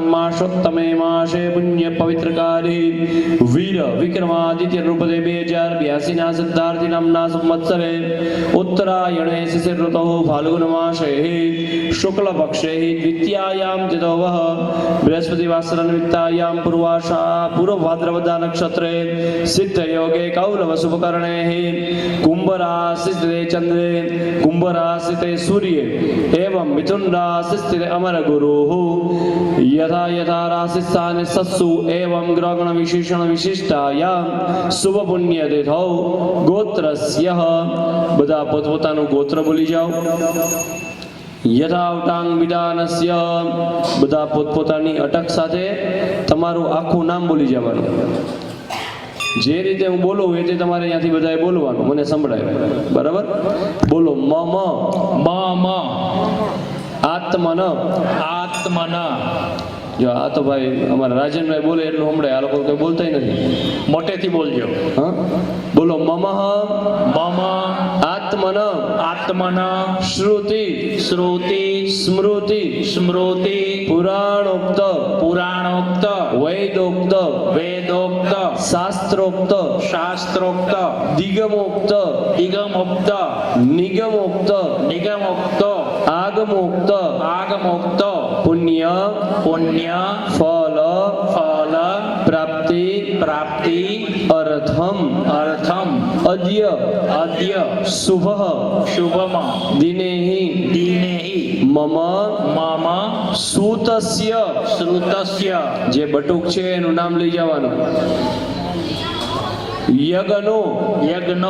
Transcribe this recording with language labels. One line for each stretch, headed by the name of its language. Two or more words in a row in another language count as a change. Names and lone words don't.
Sanskrit: मासोत्तमे मासे पुण्य पवित्रकारे वीर विक्रमादित्य रूपदे 2082
Gujarati: ના સિદ્ધાર્થી નામના
Sanskrit: સંવત્સરે ઉત્તરાયણે શિશિર ઋતौ ફાલ્ગુન માસે શુક્લ પક્ષે દ્વિતીયાયામ તિથોવઃ બૃહસ્પતિ વાસર નિમિત્તાયામ પૂર્વાષા પૂર્વ ભાદ્રપદા નક્ષત્રે સિદ્ધ યોગે કૌલવ શુભકરણે कुंभ राशि स्थिते चंद्रे कुंभ राशि स्थिते सूर्ये एवं मिथुन राशि स्थिते अमर गुरु यथा यथा राशि स्थाने सत्सु एवं ग्रहगण विशेषण विशिष्टायाम शुभ पुण्य तिथौ गोत्रस्य
Gujarati: બધા પોતપોતાનું ગોત્ર બોલી જાઓ
Sanskrit: યથાવટાંગ વિધાનસ્ય
Gujarati: બધા પોતપોતાની અટક સાથે તમારું આખું નામ બોલી જવાનું જે રીતે હું બોલું એ રીતે તમારે અહીંયાથી બધાએ બોલવાનું મને સંભળાય બરાબર બોલો મમ
Sanskrit: मम આત્મન आत्मन
Gujarati: જો આ તો ભાઈ અમારા રાજનભાઈ બોલે એટલું સંભળાય આ લોકો કઈ બોલતાય નથી મોટેથી બોલજો હા બોલો મમ
Sanskrit: मम આત્મન आत्मन શ્રુતિ श्रुति સ્મૃતિ स्मृति પુરાણોક્ત पुराणोक्त વૈદોક્ત वेदोक्त શાસ્ત્રોક્ત शास्त्रोक्त દિગમોક્ત दिगमोक्त નિગમોક્ત निगमोक्त આગમોક્ત आगमोक्त પુણ્ય पुण्य ફલ फल પ્રાપ્તિ प्राप्ति અર્થમ अर्थम અદ્ય અદ્ય શુભઃ શુભમ દિનેહિ દિનેહિ મમ મમ સૂતસ્ય શ્રુતસ્ય
Gujarati: જે બટુક છે એનું નામ લઈ જવાનું યજ્ઞનો
Sanskrit: યજ્ઞ